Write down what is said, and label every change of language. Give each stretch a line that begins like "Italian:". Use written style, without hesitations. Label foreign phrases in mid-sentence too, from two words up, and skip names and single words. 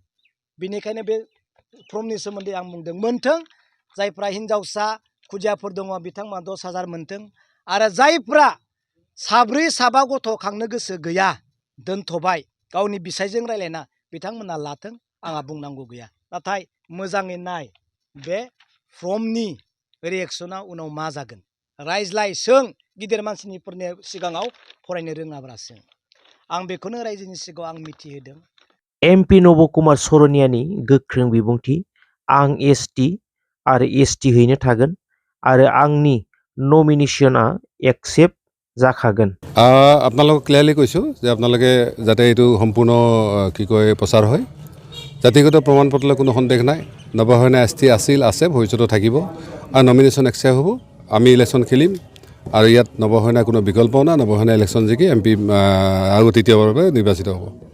Bodo: बेनिखायनो बे फर्मनि सोमोन्दै आं बुंदों मोनथों जायफ्रा हिनजावसा खुदियाफोर दङ बिथांमोना 10,000 मोनथों आरो जायफ्रा 7 साबा गथ' खांनो गोसो गैया दोनथ'बाय गावनि बिसायजों रायलायना बिथांमोना लाथों आंहा बुंनांगौ गैया नाथाय मोजाङै नाय बे फर्मनि रिएक्सना उनाव मा जागोन रायज्लाय सों गिदिर मानसिफोरनि सिगाङाव फरायनो रोङाब्ला सों आं बेखौनो रायजोनि सिगाङाव आं मिथिहोदों MP नब कुमार सरनियानि गोख्रों बिबुंथि आं ST आरो ST हैनो थागोन आरो आंनि नमिनेशना एक्सेप्ट जाखागोन
Assamese: আপোনালোকক ক্লিয়াৰলি কৈছোঁ যে আপোনালোকে যাতে এইটো সম্পূৰ্ণ কি কয় প্ৰচাৰ হয় জাতিগত প্ৰমাণপত্ৰৰ কোনো সন্দেহ নাই নৱসেনা ST আছিল আছে ভৱিষ্যতে থাকিব আৰু নমিনেশ্যন একচেপ্ট হ'ব আমি ইলেকশ্যন খেলিম আৰু ইয়াত নৱসেনা কোনো বিকল্প নাই নৱসেনা ইলেকশ্যন জিকি MP আৰু তৃতীয়বাৰৰ বাবে নিৰ্বাচিত হ'ব